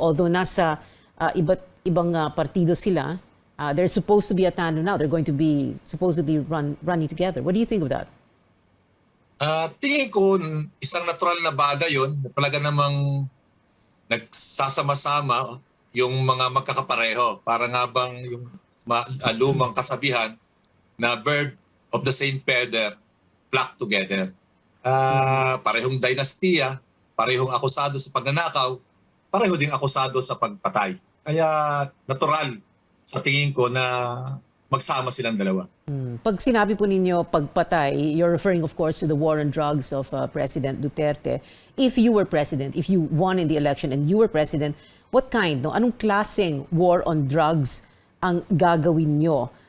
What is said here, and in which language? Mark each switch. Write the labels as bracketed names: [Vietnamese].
[English] Although [Filipino] nasa iba't ibang partido sila, [English] there's supposed to be a tandem now. They're going to be supposedly running together. What do you think of that? [Filipino] Tingin ko isang natural na bagay yun. Talaga namang nagsasama-sama yung mga magkakapareho. Para nga bang yung lumang kasabihan na [English] bird of the same feather flock together. [Filipino] Parehong dinastiya, parehong akusado sa pagnanakaw, pareho ding akusado sa pagpatay. Kaya natural sa tingin ko na magsama silang dalawa. Pag sinabi po ninyo pagpatay, [English] you're referring of course to the war on drugs of President Duterte. If you were president, if you won in the election and you were president, what kind, no? [Filipino] Anong klaseng war on drugs ang gagawin nyo?